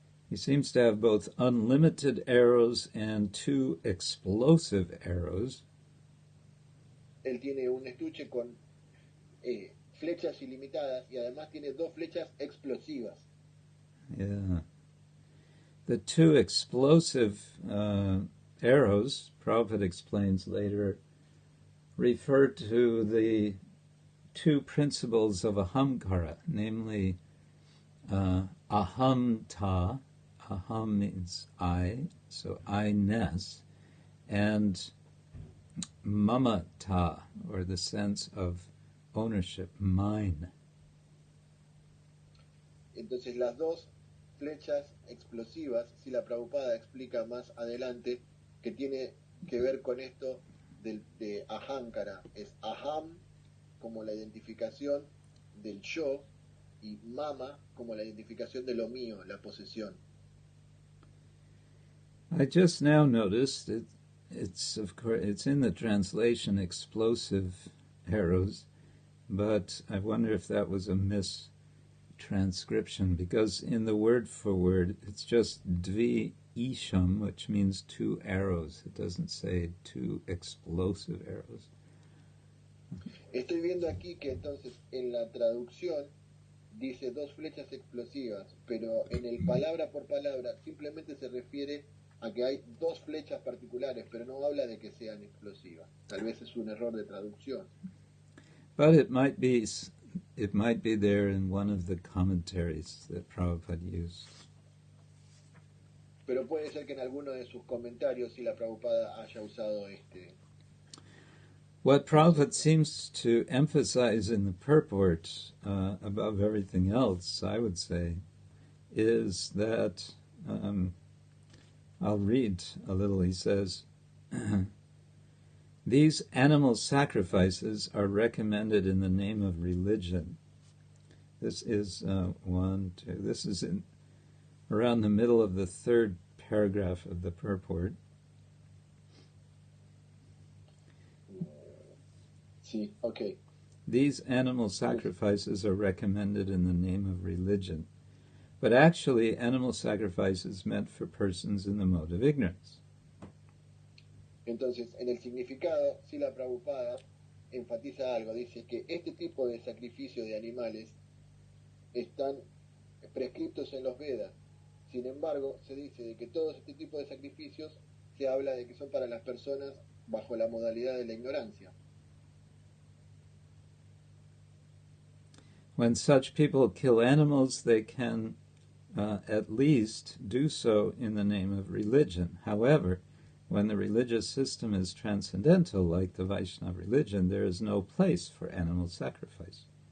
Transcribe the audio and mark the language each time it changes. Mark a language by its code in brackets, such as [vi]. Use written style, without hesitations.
[en] He seems to have both unlimited arrows and 2 explosive arrows. [es] Él tiene un estuche con flechas ilimitadas y además tiene 2 flechas explosivas. [en] Yeah. The 2 explosive arrows, Prabhupada explains later, refer to the 2 principles of ahamkara, namely ahamta, aham means I, so I-ness, and mamata, or the sense of ownership, mine. [es] Entonces las 2 flechas explosivas, si la Prabhupada explica más adelante, que tiene que ver con esto de ahankara, es aham como la identificación del yo y mama como la identificación de lo mío, la posesión. [en] I just now noticed it's of course it's in the translation explosive arrows, but I wonder if that was a mistranscription, because in the word for word it's just dvi isham, which means 2 arrows. It doesn't say 2 explosive arrows. [es] Estoy viendo aquí que entonces en la traducción dice 2 flechas explosivas, pero en el palabra por palabra simplemente se refiere a que hay 2 flechas particulares, pero no habla de que sean explosivas. Tal vez es un error de traducción. [en] But it might be there in one of the commentaries that Prabhupada used. [es] Pero puede ser que en alguno de sus comentarios si la Prabhupada haya usado este. [en] What Prabhupada seems to emphasize in the purport, above everything else, I would say, is that, I'll read a little, he says, these animal sacrifices are recommended in the name of religion. This is this is around the middle of the 3rd paragraph of the purport. [es] Sí, ok. [en] these animal sacrifices are recommended in the name of religion. But actually, animal sacrifice is meant for persons in the mode of ignorance. [es] Entonces, en el significado, Srila Prabhupada enfatiza algo, dice que este tipo de sacrificio de animales están prescritos en los Vedas. Sin embargo, se dice de que todo este tipo de sacrificios se habla de que son para las personas bajo la modalidad de la ignorancia. [en] When such people kill animals, they can at least do so in the name of religion. However, when the religious system is transcendental, like the Vaishnava religion, there is no place for animal sacrifice.